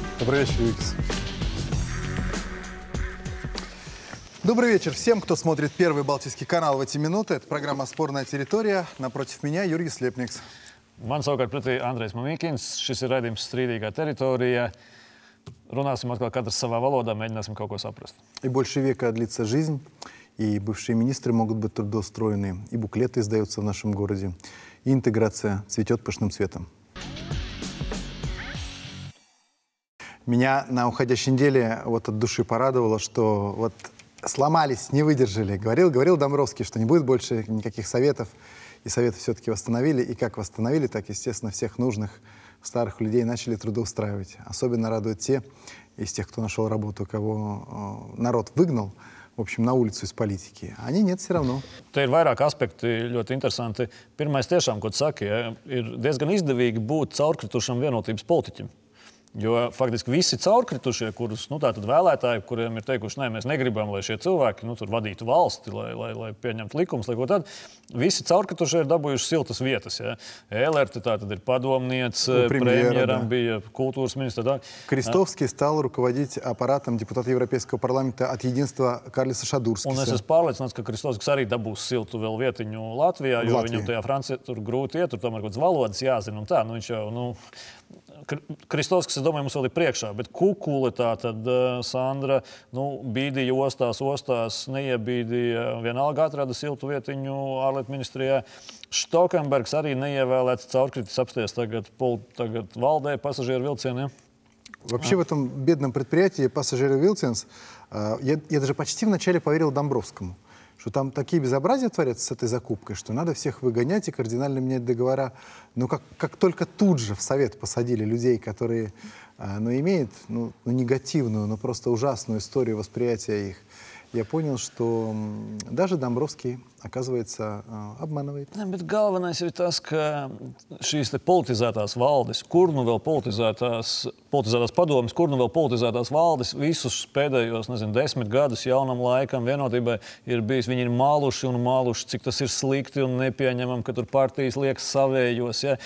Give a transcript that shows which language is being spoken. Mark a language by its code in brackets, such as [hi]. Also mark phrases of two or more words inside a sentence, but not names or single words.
[ru] Добрый вечер, Викис. Добрый вечер всем, кто смотрит Первый Балтийский канал в эти минуты. Это программа «Спорная территория». Напротив меня Юрий Слепникс. [lv] Man savukārt pretī Andrejs Mamīkins. Šis ir raidījums Strīdīgā teritorija. Runāsim atkal katrs savā valodā, mēģināsim kaut ko saprast. [ru] И больше века длится жизнь, и бывшие министры могут быть трудоустроены, и буклеты издаются в нашем городе, и интеграция цветет пышным цветом. Меня на уходящей неделе вот от души порадовало, что вот сломались, не выдержали. Говорил Домбровский, что не будет больше никаких советов. И советы все-таки восстановили. И как восстановили, так, естественно, всех нужных старых людей начали трудоустраивать. Особенно радуют те из тех, кто нашел работу, кого народ выгнал, в общем, на улицу из политики. Они нет все равно. [lv] Te ir vairāk aspekti ļoti interesanti. Pirmais tiešām, ko tu saki, ir diezgan izdevīgi būt caurkritušam vienotības politiķim. Jo faktiski visi caurkritušie, kurus tātad vēlētāji, kuriem ir teikuši, nē, mēs negribam, lai šie cilvēki tur vadītu valsti, lai pieņemtu likumus, lai ko tad, visi caurkritušie ir dabūjuši siltas vietas. Ja. Ēlerti tātad ir padomniece, premjeram bija kultūras ministra. [ru] Крестовский стал руководить аппаратом депутата Европейского парламента от единства Карлиса Шадурскиса. [lv] Un es esmu pārliecināts, ka Kristovskis arī dabūs siltu vēl vietiņu Latvijā, jo viņam tajā Francijā tur grūti iet, tur tomēr kaut kādas valodas jāzina un tā. Viņš jau, Kristovskis, es domāju, mums vēl ir priekšā, bet Kukule tātad, Sandra, bīdīja ostās, neiebīdīja, vienalga atrada siltu vietiņu ārlietu ministrijā. Štokenbergs arī neievēlēts caurkritis apsties tagad valdē pasažieru vilcieniem. [ru] Вообще в этом бедном предприятии «Пассажиры Вилсенс» я даже почти вначале поверил Домбровскому, что там такие безобразия творятся с этой закупкой, что надо всех выгонять и кардинально менять договора. Но как только тут же в Совет посадили людей, которые имеют негативную, но просто ужасную историю восприятия их, я понял, что даже Домбровский, оказывается, обманывает. [lv] Bet galvenais ir tas, ka šīs politizētās valdes, kur nu vēl politizētās padomes, kur nu vēl politizētās valdes, visus pēdējos, 10 gadus jaunam laikam vienotībai ir bijis, viņi ir māluši, cik tas ir slikti un nepieņemam, ka tur partijas liek savējos, ja?